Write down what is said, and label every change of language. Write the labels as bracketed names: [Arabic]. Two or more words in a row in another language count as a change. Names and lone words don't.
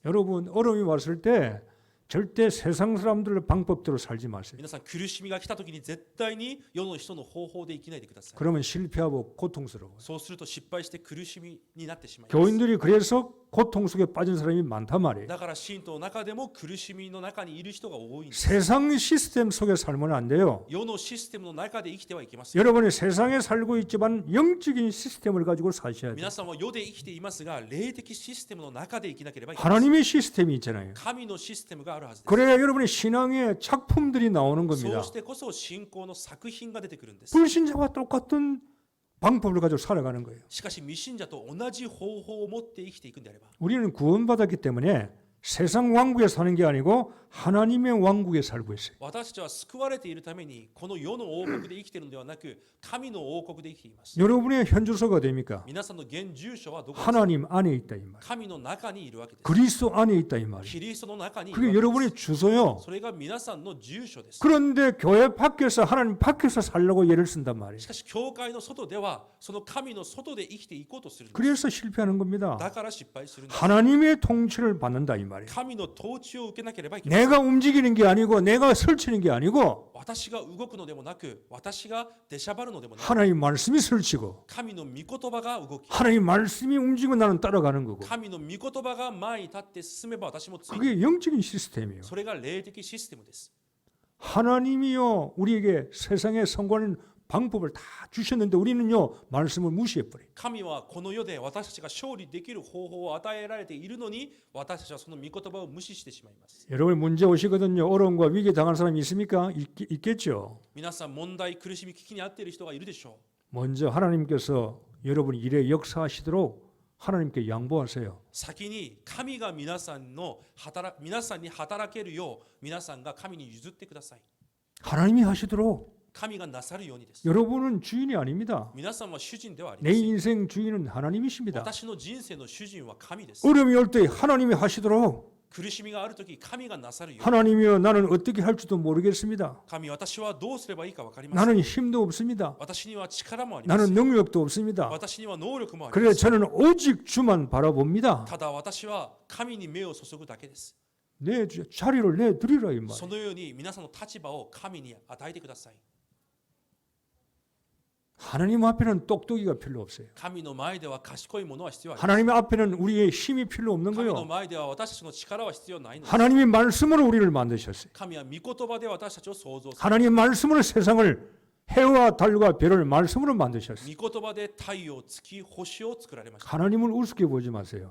[Korean] 여러분 어려움이 왔을 때 절대 세상 사람들의 방법대로 살지 마세요. [Japanese] 皆さん苦しみが来た時に絶対に世の人の方法で生きないでください。 [Korean] 그러면 실패하고 고통스러워요. [Japanese] そうすると失敗して苦しみになってしまいます。 [Korean] 교인들이 그래서 고통 속에 빠진 사람이 많단 말이에요. [Japanese] だから信徒の中でも苦しみの中にいる人が多いんです。 [Korean] 세상 시스템 속에 살면 안 돼요. [Japanese] 世のシステムの中で生きてはいけません。 [Korean] 여러분이 세상에 살고 있지만 영적인 시스템을 가지고 사셔야 돼요. [Japanese] 皆さんは世で生きていますが、霊的システムの中で生きなければいけません。 [Korean] 하나님의 시스템이 있잖아요. [Japanese] 神のシステムがあるはずです。 [Korean] 그래야 여러분의 신앙의 작품들이 나오는 [Japanese] そ [Korean] 겁니다. [Japanese] うしてこそ信仰の作品が出てくるんです。 [Korean] 불신자와 똑같은 방법을 가지고 살아가는 거예요. [Japanese] しかし未信者と同じ方法を持って生きていくんであれば、 [Korean] 우리는 구원받았기 때문에 세상 왕국에 사는 게 아니고 하나님의 왕국에 살고 있어요. [Japanese] 私たちは救われているためにこの世の王国で生きているのではなく、神の王国で生きています。 [Korean] 여러분의 현주소가 됩니까? [Japanese] 皆さんの現住所はどこですか？ [Korean] 하나님 안에 있다 이 말. [Japanese] 神の中にいるわけです。 [Korean] 그리스도 안에 있다 이 말. [Japanese] キリストの中にいる [Korean] 그게 [Japanese] わけです。 [Korean] 여러분의 주소요. [Japanese] それが皆さんの住所です。 [Korean] 그런데 교회 밖에서 하나님 밖에서 살려고 예를 쓴단 말이에요. [Japanese] しかし教会の外ではその神の外で生きていこうとするんです。 [Korean] 그래서 실패하는 겁니다. [Japanese] だから失敗するんです。 [Korean] 하나님의 통치를 받는다 이 말이에요. [Japanese] 神の統治を受けなければいけません。 [Korean] 내가 움직이는 게 아니고 내가 설치는 게 아니고 [Japanese] 私が動くのでもなく、私が出しゃばるのでもなく、 [Korean] 하나님 말씀이 설치고 [Japanese] 神の御言葉が動き、 [Korean] 하나님 말씀이 움직이고 나는 따라가는 거고 [Japanese] 神の御言葉が前に立って進めば私もついていく。 [Korean] 그게 영적인 시스템이에요. [Japanese] それが霊的システムです。 [Korean] 하나님이요 우리에게 세상에 성공하는 방법을 다 주셨는데 우리는요 말씀을 무시해버려요. [Japanese] 神はこの世で私たちが勝利できる方法を与えられているのに、私たちはその御言葉を無視してしまいます。 [Korean] 여러분 문제 오시거든요. 어려움과 위기 당한 사람이 있습니까? 있겠죠. [Japanese] 皆さん問題、苦しみ、危機に遭っている人がいるでしょ [Korean] 먼저 하나님께서 여러분 일에 역사하시도록 하나님께 양보하세요. [Japanese] う。先に神が皆さんに働けるよう、皆さんが神に譲ってください。 [Korean] 하나님이 하시도록 [Japanese] 神がなさるようにです。 [Korean] 여러분은 주인이 아닙니다. [Japanese] 皆さんは主人ではあり [Korean] 내 [Japanese] ません。 [Korean] 인생 주인은 하나님이십니다. [Japanese] 私の人生の主人は神です。 [Korean] 어려움이 올 때 하나님이 하시도록 [Japanese] 苦しみがあるとき神がなさるよ。 [Korean] 하나님이여 나는 어떻게 할지도 모르겠습니다. [Japanese] 神、私はどうすればいいか分かりません。 [Korean] 나는 힘도 없습니다. [Japanese] 私には力もありませ [Korean] 나는 [Japanese] ん。 [Korean] 능력도 없습니다. [Japanese] 私には能力もあり [Korean] 그래서 [Japanese] ません。 [Korean] 저는 오직 주만 바라봅니다. [Japanese] ただ私は神に目を注ぐだけです。 [Korean] 내 자리를 내드리라 이 말. [Japanese] そのように皆さんの立場を神に与えてください。 [Korean] 하나님 앞에는 똑똑이가 필요 없어요. [Japanese] 神の前では賢いものは必要ありません。 [Korean] 하나님 앞에는 우리의 힘이 필요 없는 [Japanese] 神の [Korean] 거요. [Japanese] 前では私たちの力は必要ないのです。 [Korean] 하나님의 말씀으로 우리를 만드셨어요. [Japanese] 神は御言葉で私たちを創造する。 [Korean] 하나님 말씀으로 세상을 해와 달과 별을 말씀으로 만드셨어요. [Japanese] 御言葉で太陽、月、星を作られました。 [Korean] 하나님을 우습게 보지 마세요.